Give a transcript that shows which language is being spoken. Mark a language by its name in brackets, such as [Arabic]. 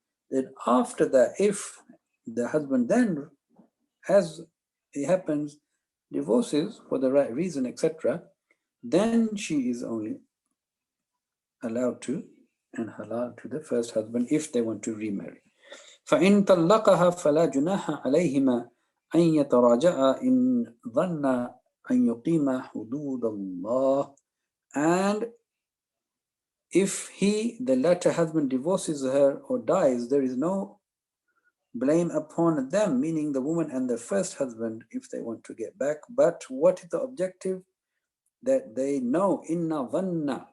[English] Then after that, if the husband then, as it happens, divorces for the right reason, etc., then she is only allowed to and halal to the first husband if they want to remarry. [Arabic] فإن طلقها فلا جناح عليهما أن يتراجعا إن ظن أن يقيما حدود الله. [English] And if he, the latter husband, divorces her or dies, there is no blame upon them, meaning the woman and the first husband, if they want to get back. But what is the objective? That they know, [Arabic] inna dhanna.